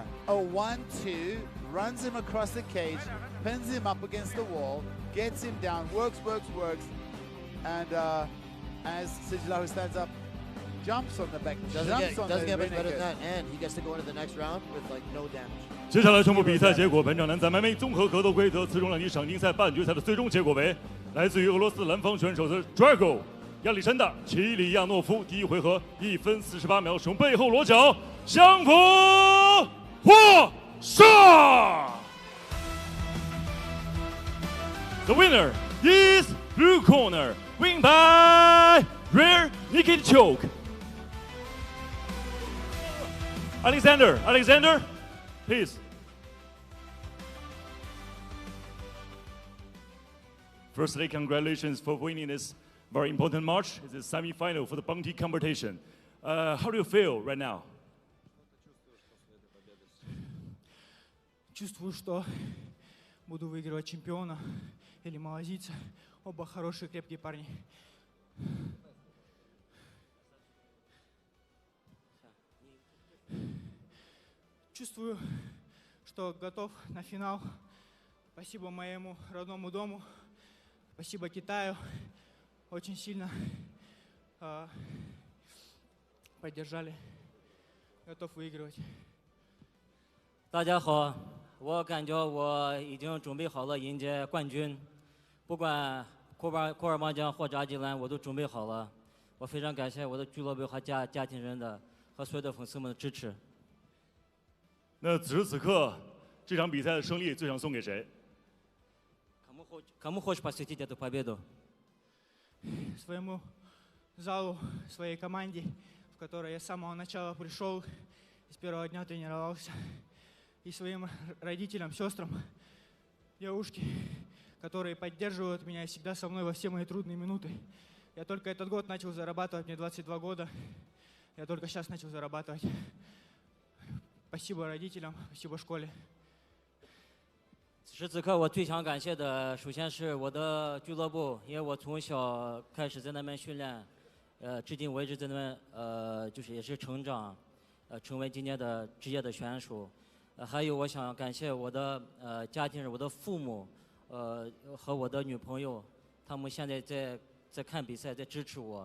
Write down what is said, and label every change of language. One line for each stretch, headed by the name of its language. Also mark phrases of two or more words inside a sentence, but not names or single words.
English: A 1-2, runs him across the cage, pins him up against the wall, gets him down, works. And as Sijilahu stands up, jumps on the back, doesn't get much better than that, and he gets to go into the next round with like no damage.
Chinese: 接下来宣布比赛结果，本场男子 MMA 综合格斗规则次中量级赏金赛半决赛的最终结果为：来自于俄罗斯蓝方选手的 Drago 亚历山大·齐里亚诺夫，第一回合1分48秒使用背后裸脚降服获胜。
English: The winner is blue corner win by rear naked choke. Alexander, please. Firstly, congratulations for winning this very important match. It's a semi-final for the bounty competition. How do you feel right now?
Russian: Чувствую, что буду выигрывать чемпиона или малазийца. Оба хорошие, крепкие парни. Чувствую, что готов на финал. Спасибо моему родному дому. Спасибо Китаю. Очень сильно поддержали. Готов выигрывать.
Chinese: 大家好，我感觉我已经准备好了迎接冠军，不管库尔邦江或者阿基兰，我都准备好了。我非常感谢我的俱乐部和家庭人的和所有的粉丝们的支持。那此时此刻，这场比赛的胜利最想送给谁？
Russian: Кому хочешь посвятить эту победу? Своему залу, своей команде, в которой я с самого начала пришел, с первого дня тренировался, и своим родителям, сестрам, девушке, которые поддерживают меня и всегда со мной во все мои трудные минуты. Я только этот год начал зарабатывать, мне 22 года, я только сейчас начал зарабатывать. Спасибо родителям, спасибо школе.
Chinese: 此时此刻，我最想感谢的，首先是我的俱乐部，因为我从小开始在那边训练，至今为止在那边就是也是成长，成为今年的职业的选手。还有我想感谢我的家庭人，我的父母，和我的女朋友，他们现在在看比赛，在支持我。